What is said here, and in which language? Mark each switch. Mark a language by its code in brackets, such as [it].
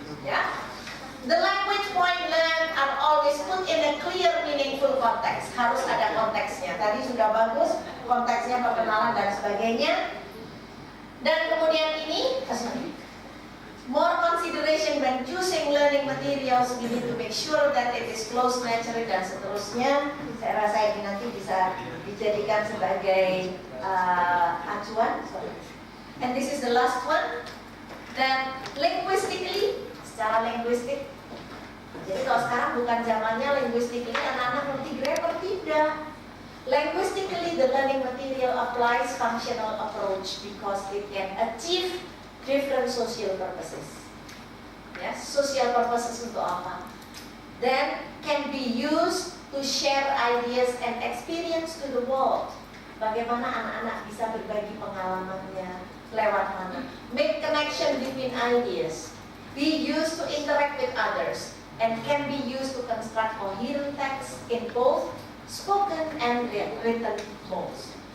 [en] Ya, the language point learned are always put in a clear, meaningful context. [id] Harus ada konteksnya. Tadi sudah bagus konteksnya, perkenalan dan sebagainya. Dan kemudian ini, [en] more consideration when choosing learning materials. We need to make sure that it is close, natural, [id] dan seterusnya. Saya rasa ini nanti bisa dijadikan sebagai acuan. [en] And this is the last one. [id] Dan linguistically, secara linguistik, jadi kalau sekarang bukan zamannya linguistically anak-anak ngerti grammar, tidak. [en] Linguistically, the learning material applies functional approach because it can achieve different social purposes. Yes, social purposes [id] untuk apa? [en] Then can be used to share ideas and experience to the world. [id] Bagaimana anak-anak bisa berbagi pengalamannya, lewat mana? [en] Make connection between ideas. Be used to interact with others and can be used to construct coherent text in both spoken and written modes.